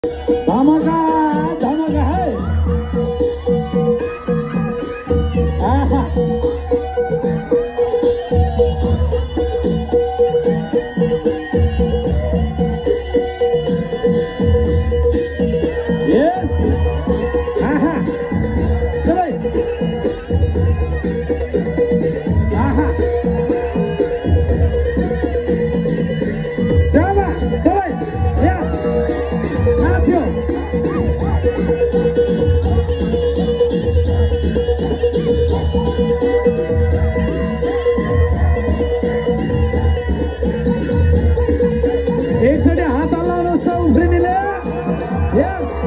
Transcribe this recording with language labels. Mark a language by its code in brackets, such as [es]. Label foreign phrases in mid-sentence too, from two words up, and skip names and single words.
[ne] धमाका धमाका है आहा यस आहा चलो आहा चलो चलो यस नाच्यो एकचोटि हात हल्लाउनुहोस् त उफ्रिनेले यस